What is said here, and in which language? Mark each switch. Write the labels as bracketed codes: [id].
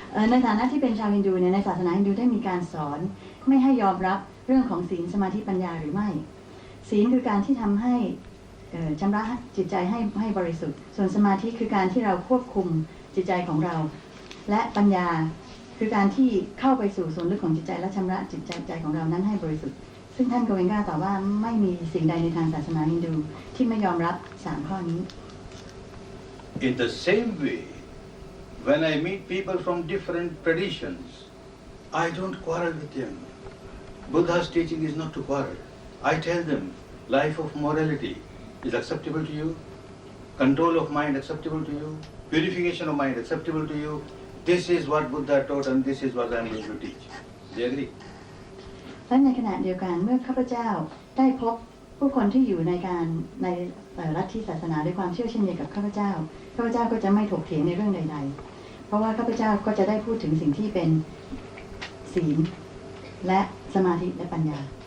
[th] ในฐานะที่เป็นชาวฮินดูเนี่ยในศาสนาฮินดูได้มีการสอนไม่ให้ยอมรับเรื่องของศีลสมาธิปัญญาหรือไม่ศีลคือการที่ทำให้ชำระจิตใจให้บริสุทธิ์ส่วนสมาธิคือการที่เราควบคุมจิตใจของเราและปัญญาคือการที่เข้าไปสู่ส่วนลึกของจิตใจและชำระจิตใจของเรานั้นให้บริสุทธิ์ซึ่งท่านโกเวนกาตอบว่าไม่มีสิ่งใดในทางศาสนาฮินดูที่ไม่ยอมรับ3ข้อนี้ [en] In the same way, when I meet people from different traditions, I don't quarrel with them. Buddha's teaching is not to quarrel. I tell them, life of morality is acceptable to you, control of mind acceptable to you, purification of mind acceptable to you. This is what Buddha taught and this is what I am going to teach. Do you agree? [th] และในขณะเดียวกันเมื่อข้าพเจ้าได้พบผู้คนที่อยู่ในลัทธิศาสนาด้วยความเชื่อเช่นเดียวกับข้าพเจ้าก็จะไม่ถกเถียงในเรื่องใดๆเพราะว่าข้าพเจ้าก็จะได้พูดถึงสิ่งที่เป็นศีลและสมาธิและปัญญา